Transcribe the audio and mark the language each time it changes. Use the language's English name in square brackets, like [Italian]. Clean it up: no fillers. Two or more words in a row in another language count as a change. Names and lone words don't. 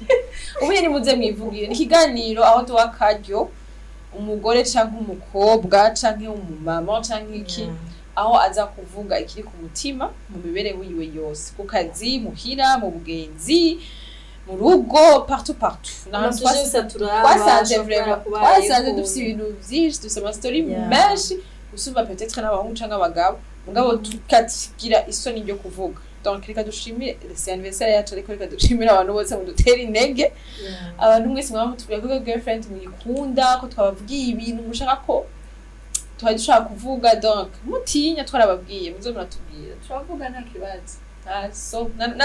[Rundi] ubu ni muze mwivugire ikiganiro aho tuwa karyo umugore canke umukobwa canke umumama canke iki aho aza kuvuga ikiri ku mutima mu mibereho yiwe yose ku kazi muhira mu bugenzi mu rugo partout twasanze vraiment twasanze dufite ibintu byinshi dufite ama story menshi usumba peut-être n'abahungu canke abagabo mugabo tukagira isoni ryo kuvuga donc reka dushimire [French] c'est anniversaire [Rundi] yacu ariko reka dushimire abantu bose mu dutera intege abantu mwese mwaba mutubwira ko girlfriend muyikunda ko twabavugiye ibintu mushaka ko twari dushaka kuvuga donc mutinya twarababwiye muzo muratubwira turavuga nta kibazo na